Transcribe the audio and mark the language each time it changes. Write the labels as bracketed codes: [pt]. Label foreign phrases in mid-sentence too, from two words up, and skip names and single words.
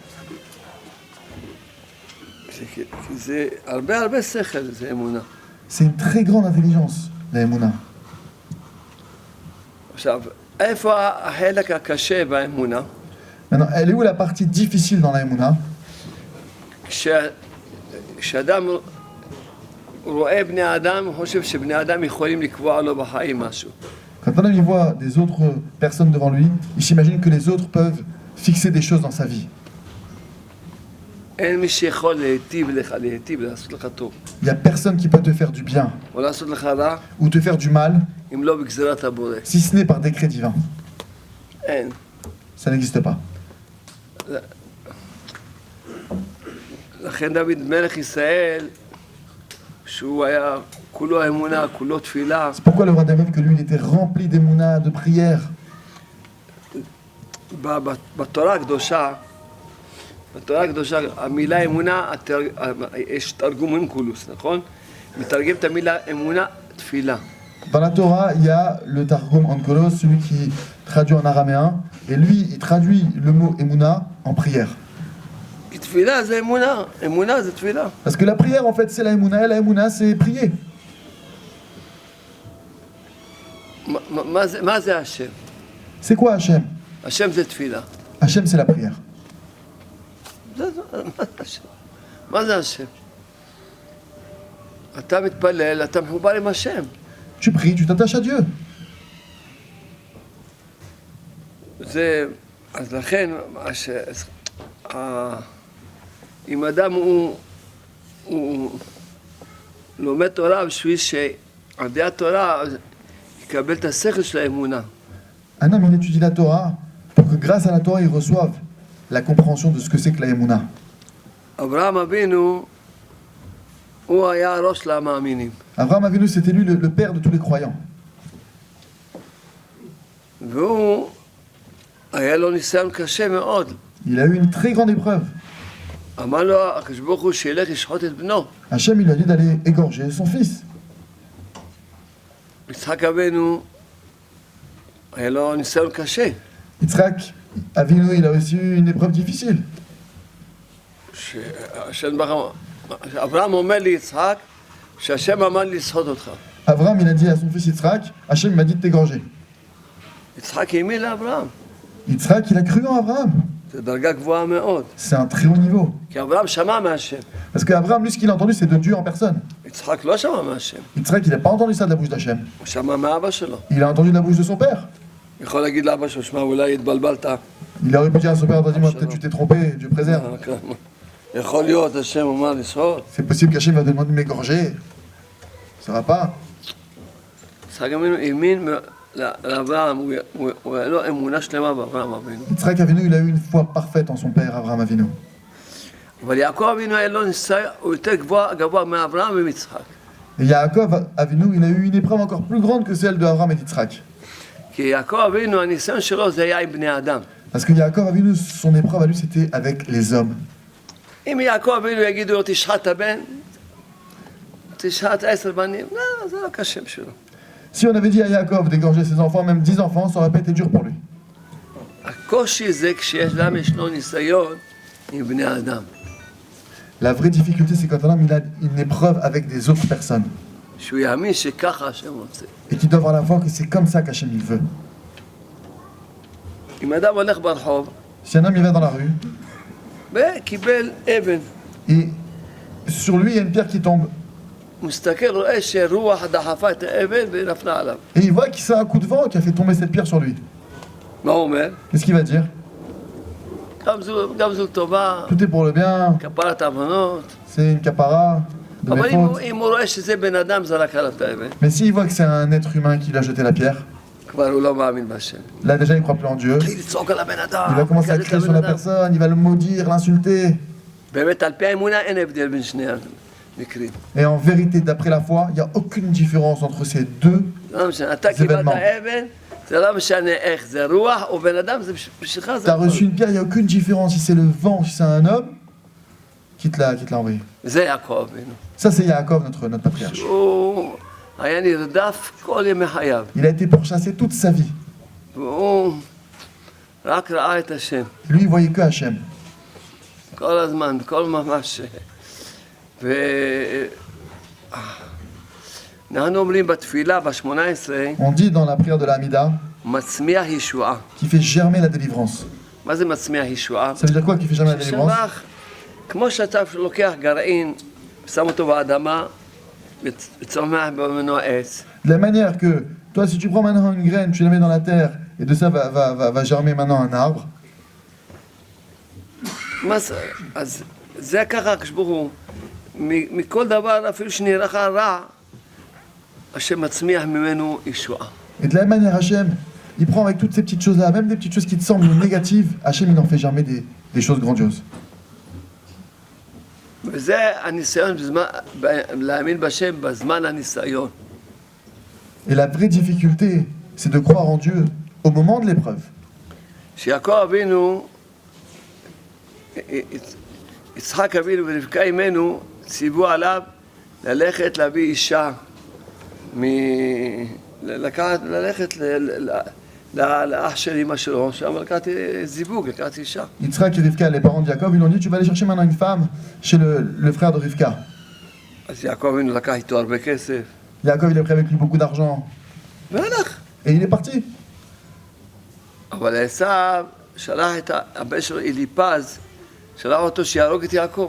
[he] כי זה הרבה שכל, זה אמונה. [fr] C'est une très grande intelligence, la Emouna. [he] עכשיו, איפה החלק הקשה באמונה? [fr] Maintenant, elle est où la partie difficile dans la Emouna? [he] כשאדם רואה בני אדם, הוא חושב שבני אדם יכולים לקבוע לו בחיים משהו. [fr] Quand un homme il voit des autres personnes devant lui, il s'imagine que les autres peuvent fixer des choses dans sa vie. [he] אין מי שיכול להיטיב לך, לעשות לך טוב. [fr] Il n'y a personne qui peut te faire du bien [he] או לעשות לך רע, [fr] ou te faire du mal, [he] אם לא בגזירת הבורא. [fr] si ce n'est par décret divin. [he] אין. [fr] Ça n'existe pas. [he] לכן דוד מלך ישראל, שהוא היה כולו אמונה, כולו תפילה, [fr] C'est pourquoi le roi David, que lui, il était rempli d'émouna, de prière. [he] בתורה הקדושה, המילה אמונה, יש תרגום אונקולוס, נכון? מתרגם את המילה אמונה, תפילה. [fr] Dans la Torah, il y a le Targum Onkelos, celui qui traduit en araméen, et lui, il traduit le mot Emouna en prière. [he] כי תפילה זה אמונה, אמונה זה תפילה. [fr] Parce que la prière, en fait, c'est la Emouna, et la Emouna, c'est prier. [he] מה זה השם? [fr] C'est quoi Hachem? [he] השם זה תפילה. [fr] Hachem, c'est la prière. [he] מה זה השם? אתה מתפלל, אתה מחובר עם השם. [fr] Tu pries, tu t'attaches à Dieu. [he] זה, אז לכן, אם אדם הוא לומד תורה בשביל שעל ידי התורה יקבל את השכל של האמונה. [fr] Un homme, il étudie la Torah pour que grâce à la Torah, il reçoive la compréhension de ce que c'est que la Emouna. [he] אברהם אבינו, הוא היה ראש למאמינים. [fr] Abraham Avinu, c'était lui le père de tous les croyants. [he] והוא, היה לו ניסיון קשה מאוד. [fr] Il a eu une très grande épreuve. [he] אמר לו הקדוש ברוך הוא שילך לשחוט את בנו. [fr] Hachem, il lui a dit d'aller égorger son fils. [he] יצחק אבינו, היה לו ניסיון קשה. [fr] Yitzhak Avinu, il a reçu une épreuve difficile. [he] אברהם אומר ליצחק, שהשם אמר לי לשחוט אותך. [fr] Abraham, il a dit à son fils Yitzhak, Hachem m'a dit de t'égorger. [he] יצחק האמין לאברהם. [fr] Yitzhak, il a cru en Abraham. [he] זו דרגה גבוהה מאוד. [fr] C'est un très haut niveau. [he] כי אברהם שמע מהשם. [fr] Parce qu'Abraham, lui, ce qu'il a entendu, c'est de Dieu en personne. [he] יצחק לא שמע מהשם. [fr] Yitzhak, il n'a pas entendu ça de la bouche d'Hachem. [he] הוא שמע מאבא שלו. [fr] Il a entendu de la bouche de son père. [he] יכול להגיד לאבא שלו, שמע, אולי התבלבלת. [fr] Il aurait pu dire à son père, dis-moi, peut-être tu t'es trompé, Dieu préserve. [he] יכול להיות, השם אמר לשחוט. [fr] C'est possible qu'Hachem va te demander de m'égorger. Ça va pas. [he] יצחק אבינו האמין לאברהם, הוא היה לו אמונה שלמה באברהם אבינו. [fr] Yitzhak Avinu, il a eu une foi parfaite en son père, Abraham Avinu. [he] אבל יעקב אבינו היה לו ניסיון, הוא יותר גבוה מאברהם ומיצחק. [fr] Et Yaakov Avinu, il a eu une épreuve encore plus grande que celle de Abraham et d'Yitzhak. [he] כי יעקב אבינו, הניסיון שלו זה היה עם בני אדם. [fr] Parce que Yaakov Avinu, son épreuve à lui, c'était avec les hommes. [he] אם יעקב אבינו יגידו לו תשחט הבן, תשחט 10 בנים, לא, זה לא קשה בשבילו. [fr] Si on avait dit à Yaakov d'égorger ses enfants, même 10 enfants, ça aurait pas été dur pour lui. [he] הקושי זה כשיש להם ישנו ניסיון עם בני אדם. [fr] La vraie difficulté, c'est quand un homme il a une épreuve avec des autres personnes. [he] שהוא יאמין שככה השם רוצה. [fr] Et qu'il doit avoir la foi que c'est comme ça qu'Hachem il veut. [he] אם אדם הולך ברחוב, [fr] Si un homme il va dans la rue, [he] וקיבל אבן, [fr] et sur lui il y a une pierre qui tombe, [he] הוא מסתכל, רואה שרוח דחפה את האבן ונפלה עליו. [fr] et il voit que c'est un coup de vent qui a fait tomber cette pierre sur lui. [he] מה הוא אומר? [fr] Qu'est-ce qu'il va dire? [he] גם זו טובה, [fr] Tout est pour le bien, [he] כפרת עוונות. [fr] c'est une capara de mes [he] אבל [fr] fautes. [he] אם הוא רואה שזה בן אדם זרק עליו את האבן, [fr] Mais s'il voit que c'est un être humain qui lui a jeté la pierre, [he] כבר הוא לא מאמין בהשם. [fr] là déjà il croit plus en Dieu. [he] התחיל לצעוק על הבן אדם. [fr] Il va commencer à [he] לקלל את [fr] crier sur [he] הבן [fr] la [he] אדם. [fr] personne, il va le maudire, l'insulter. [he] באמת, על פי האמונה אין הבדל בין שני המקרים. [fr] Et en vérité, d'après la foi, il n'y a aucune différence entre ces deux. [he] לא משנה, אתה קיבלת אבן, זה לא משנה איך, זה רוח או בן אדם, זה בשבילך זה [fr] Tu as reçu une pierre, il n'y a aucune différence si c'est le vent, si c'est un homme qui te l'a envoyé. [he] זה יעקב אבינו. [fr] Ça, c'est Yaakov, notre patriarche. [he] הוא היה נרדף כל ימי חייו. [fr] Il a été pourchassé toute sa vie. [he] והוא רק ראה את השם. [fr] Lui, il voyait que Hachem. [he] כל הזמן, כל ממש. אנחנו אומרים בתפילה, ב-18, [fr] On dit dans la prière de la Hamida [he] מצמיח ישועה. [fr] qui fait germer la délivrance. [he] מה זה מצמיח ישועה? [fr] Ça veut dire quoi qui fait germer la délivrance? [he] ששלח, כמו שאתה לוקח גרעין, שם אותו באדמה, וצומח ממנו עץ. [fr] De la manière que, toi, si tu prends maintenant une graine, tu la mets dans la terre, et de ça va germer maintenant un arbre. [he] אז זה ככה כשבורו, מכל דבר אפילו שנראה לך רע, השם מצמיח ממנו ישועה. [fr] Et de la même manière, Hachem, il prend avec toutes ces petites choses-là, même des petites choses qui te semblent négatives, Hachem il n'en fait jamais des choses grandioses. [he] וזה הניסיון להאמין בשם בזמן הניסיון. [fr] Et la vraie difficulté, c'est de croire en Dieu au moment de l'épreuve. [he] שיעקב אבינו, יצחק אבינו ורבקה אמנו ציוו עליו ללכת להביא אישה, ללכת לאח של אמא שלו, שם לקחת זיווג, לקחת אישה. [fr] Yitzhak et Rivka, les parents de Jacob, ils lui ont dit tu vas aller chercher maintenant une femme chez le frère de Rivka. [he] אז יעקב אבינו לקח איתו הרבה כסף. [fr] Jacob il a pris avec lui beaucoup d'argent. [he] והלך. [fr] Et il est parti. [he] אבל עשיו שלח את הבן שלו אליפז, שלח אותו שיהרוג את יעקב.